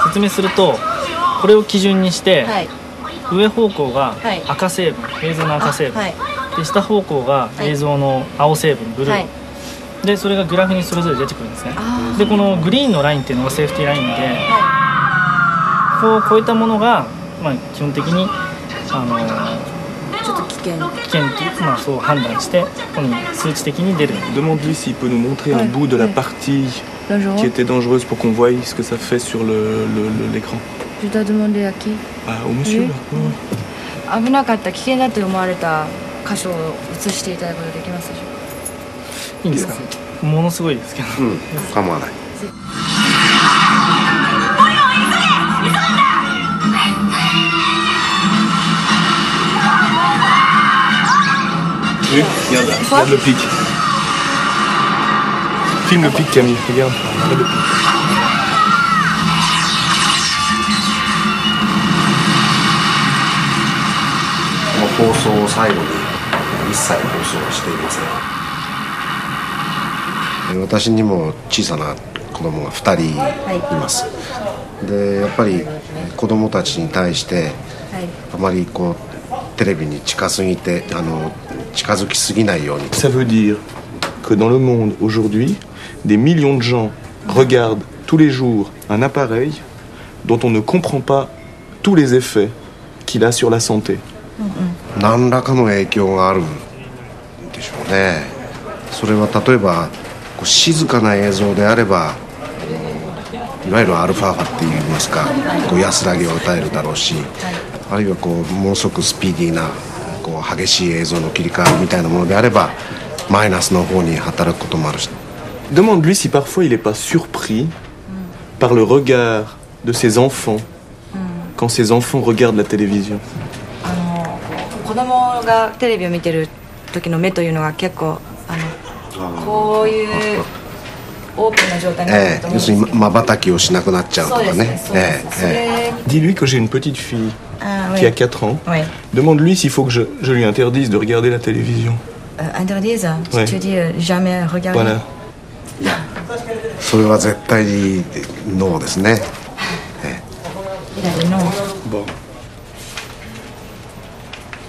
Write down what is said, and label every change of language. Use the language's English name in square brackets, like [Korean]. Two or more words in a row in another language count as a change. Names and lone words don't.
[Japanese] 説明すると、これを基準にして、上方向が赤成分、映像の赤成分、で下方向が映像の青成分、ブルー、でそれがグラフにそれぞれ出てくるんですね。でこのグリーンのラインっていうのがセーフティーラインで、こう超えたものが、基本的にちょっと危険という、そう判断してここに数値的に出る。 [French] Demande-lui s'il peut nous montrer un bout de la partie qui était dangereuse pour qu'on voie ce que ça fait sur l'écran. Je dois demander à qui? Au monsieur là. [Japanese] 危なかった危険だと思われた箇所を映していただくことできますでしょうか？いいんですか？ものすごいですけど。構わない。 [French] Regarde le pic. Filme le pic, Camille. Regarde le pic. [Japanese] 放送を最後に一切放送はしていません。私にも小さな子供が2人います。でやっぱり子供たちに対してあまりテレビに近づきすぎないように。 [French] Ça veut dire que dans le monde aujourd'hui, des millions de gens regardent tous les jours un appareil dont on ne comprend pas tous les effets qu'il a sur la santé. [Japanese] 何らかの影響があるんでしょうね。それは例えば静かな映像であればいわゆるアルファ波っていいますか安らぎを与えるだろうし、あるいはものすごくスピーディーな激しい映像の切り替わりみたいなものであればマイナスの方に働くこともあるし。 [French] Demande-lui si parfois il n'est pas surpris par le regard de ses enfants quand ses enfants regardent la télévision. [Japanese] 子供がテレビを見てる時の目というのが結構こういうオープンな状態になると思うんですけど、要するに瞬きをしなくなっちゃうとかね。 [French] Dis-lui que j'ai une petite fille qui a 4 ans. Demande-lui s'il faut que je lui interdise de regarder la télévision. Interdise? Tu dis jamais regarder? Voilà. [Japanese] それは絶対にノーですね。 [French] Il a dit non. Bon.